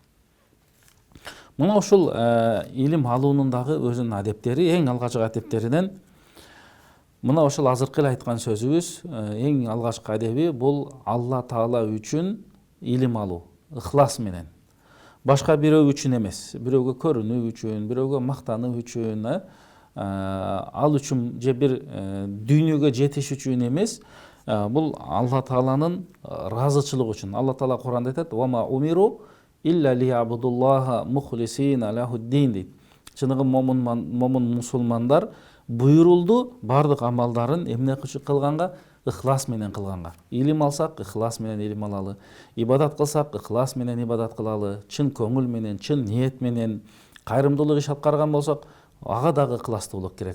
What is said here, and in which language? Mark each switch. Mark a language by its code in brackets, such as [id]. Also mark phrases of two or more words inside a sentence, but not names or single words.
[ky] Мына ошол илим алуунун дагы өзүнүн адептери, эң алгачкы адептеринен мына ошол азыркы эле айткан сөзүбүз, эң алгачкы адеби бул Алла Таала үчүн илим алуу, ыхлас менен. Башка бирөө үчүн эмес, бирөөгө көрүнүү үчүн, бирөөгө мактануу үчүн, ал үчүн же бир дүйнөгө жетиш үчүн эмес, бул Алла Тааланын ыраазычылыгы үчүн. Алла Таала Куранда айтат: [ar] "وما أمروا إلا ليعبدوا الله مخلصين له الدين" [ky] дейт. Чыныгы момун мусулмандар буйрулду бардык амалдарын эмне кылганга? Ыхлас менен кылганга. Илим алсак, ыхлас менен илим алалы. Ибадат кылсак, ыхлас менен ибадат кылалы. Чын көңүл менен, чын ниет менен кайрымдуулук иш аткарган болсок, ага дагы ыхластуулук керек.